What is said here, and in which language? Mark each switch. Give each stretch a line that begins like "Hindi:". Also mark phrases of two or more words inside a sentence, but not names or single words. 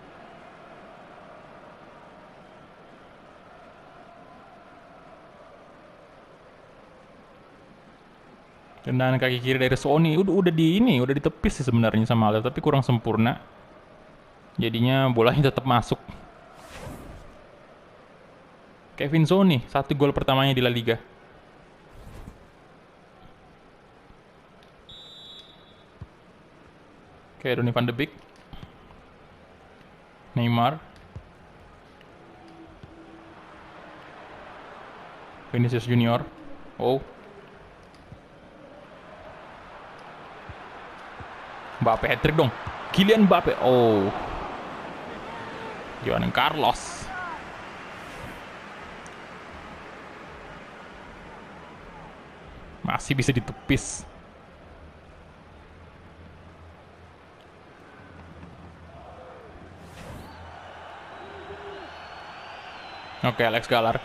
Indonesian: Tendangan kaki kiri dari Sony udah ditepis sih sebenarnya sama Alcep, tapi kurang sempurna. Jadinya bolanya tetap masuk. Kevin Sony, 1 gol pertamanya di La Liga. Oke, Donny van de Beek, Neymar, Vinicius Junior, oh, Mbappe hat-trick dong, Kylian Mbappe, oh, Juan Carlos, masih bisa ditepis. Oke, Alex Galar.